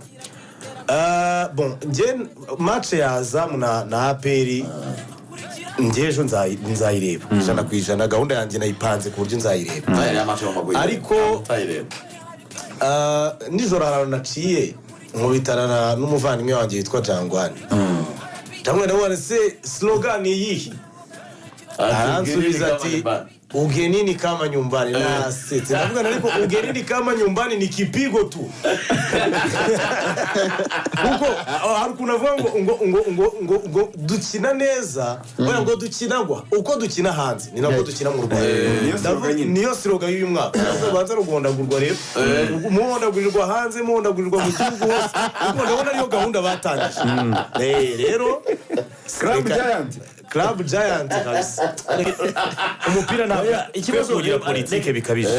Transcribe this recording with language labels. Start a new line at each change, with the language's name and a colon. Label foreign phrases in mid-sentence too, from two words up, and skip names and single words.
Kinyarwanda: bon nje match ya Azam na APR ngejo nzayireba ijana ku ijana gahunda yanjye nayipanze ku buryo nzayireba ariko nijoro harano naciye nkubitana n'umuvandimwe wanjye witwa Jangwani nawe se slogan yihi aransubiza ati
Swahili: ugenini kama nyumbani
Kinyarwanda: na sete navuga ariko
Swahili: ugenini kama nyumbani ni kipigo tu
Kinyarwanda: kuko hari kunavuga ngo dukina neza oya ngo dukinagwa uko dukina hanze ni nako dukina mu Rwanda niyo slogan y'uyu mwaka baza rugondagurwa rero muhondagurirwa hanze muhondagurirwa mu gihugu hose kuko ndabona ariyo gahunda batangije rero Club Giant kabisa umupira ntabwo ikibazo kugira politike bikabije